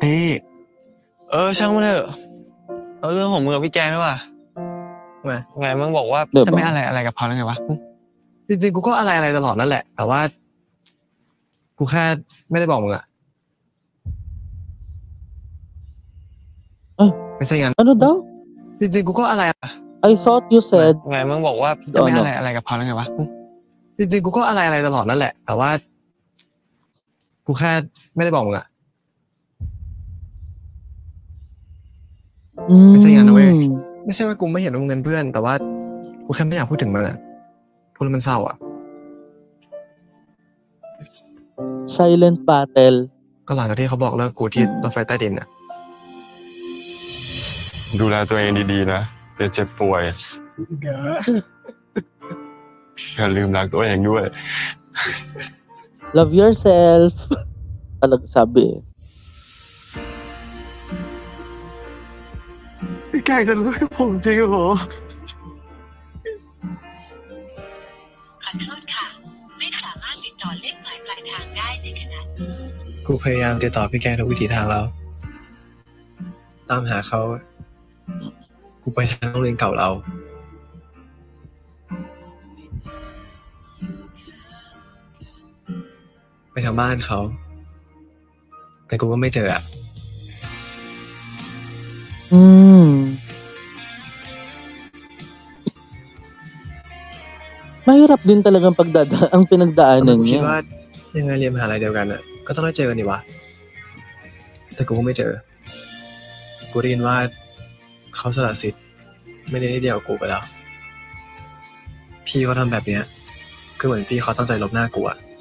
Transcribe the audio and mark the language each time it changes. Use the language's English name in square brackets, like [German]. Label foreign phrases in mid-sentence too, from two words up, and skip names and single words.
[Thai] ช่างมันเถอะเอาเรื่องของมึงกับพี่แกงด้วยว่ะไงมึงบอกว่า จะไม่อะไรกับเขาแล้วไงวะ จริงๆกูก็อะไรตลอดนั่นแหละ แต่ว่า กูแค่ไม่ได้บอกมึงอ่ะไม่ใช่งั้น [Filipino] Ano daw? [Thai] จริงๆกูก็อะไร [English] I thought you said [Thai] ไงมึงบอกว่า จะไม่อะไรกับเขาแล้วไงวะ จริงๆกูก็อะไรตลอดนั่นแหละ แต่ว่า กูแค่ไม่ได้บอกมึงอ่ะไม่ใช่งั้นนะเว้ย ไม่ใช่ว่ากูไม่เห็นว่ามึงเป็นเพื่อน แต่ว่ากูแค่ไม่อยากพูดถึงมันอ่ะพูดแล้วมันเศร้าอ่ะ [English] silent battle. [Thai] ก็หลังจากที่เขาบอกเลิกกูที่รถไฟใต้ดินอ่ะ ดูแลตัวเองดีๆนะเดี๋ยวเจ็บป่วยอย่าลืมรักตัวเองด้วย [English] Love yourself. [Filipino] Talaga sabi eh. [Thai] พี่แกจะรู้กับผมจริงเหรอ ขอโทษค่ะ ไม่สามารถติดต่อเลขหมายปลายทางได้ในขณะนี้ กูพยายามติดต่อพี่แกทุกวิถีทางแล้ว ตามหาเขากูไปทางโรงเรียนเก่าเราไปทางบ้านเขาแต่กูก็ไม่เจออ่ะ [Filipino] Mahirap din talagang ang pinagdaanan [Thai] กูคิด [Filipino] niya. [Thai] ว่ายังไงเรียนมหาลัยเดียวกันอ่ะก็ต้องได้เจอกันดิวะแต่กูก็ไม่เจอกูได้ยินว่าเขาสละสิทธิ์ไม่ได้เดียวกับกูไปแล้วพี่เขาทำแบบเนี้ยก็เหมือนพี่เขาตั้งใจลบหน้ากูอ่ะ